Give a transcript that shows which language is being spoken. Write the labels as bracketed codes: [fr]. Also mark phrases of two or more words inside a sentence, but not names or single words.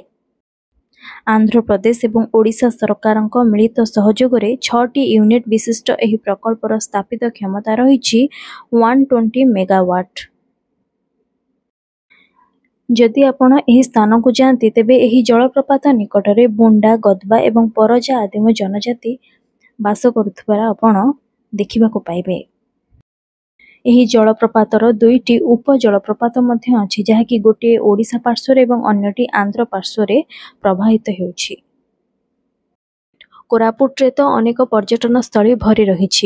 [or] ଆନ୍ଧ୍ର ପ୍ରଦେଶ ଏବଂ ଓଡ଼ିଶା ସରକାରଙ୍କ ମିଳିତ ସହଯୋଗ ରେ 6ଟି ୟୁନିଟ ବିଶିଷ୍ଟ ଏହି ପ୍ରକଳ୍ପର ସ୍ଥାପିତ କ୍ଷମତା ରହିଛି 120 ମେଗାୱାଟ। ଯଦି ଆପଣ ଏହି ସ୍ଥାନ କୁ ଯାଆନ୍ତି ତେବେ ଏହି ଜଳପ୍ରପାତ ନିକଟରେ ବୁଣ୍ଡା, ଗଦବା ଏବଂ ପରଜା ଆଦିମ ଜନଜାତି ବାସ କରୁଥିବାର ଆପଣ ଦେଖିବାକୁ ପାଇବେ। ଏହି ଜଳପ୍ରପାତର ଦୁଇଟି ଉପ ଜଳପ୍ରପାତ ମଧ୍ୟ ଅଛି, ଯାହାକି ଗୋଟେ ଓଡ଼ିଶା ପାର୍ଶ୍ୱରେ ଏବଂ ଅନ୍ୟଟି ଆନ୍ଧ୍ର ପାର୍ଶ୍ୱରେ ପ୍ରବାହିତ ହେଉଛି। କୋରାପୁଟ ରେ ତ ଅନେକ ପର୍ଯ୍ୟଟନ ସ୍ଥଳୀ ଭରି ରହିଛି।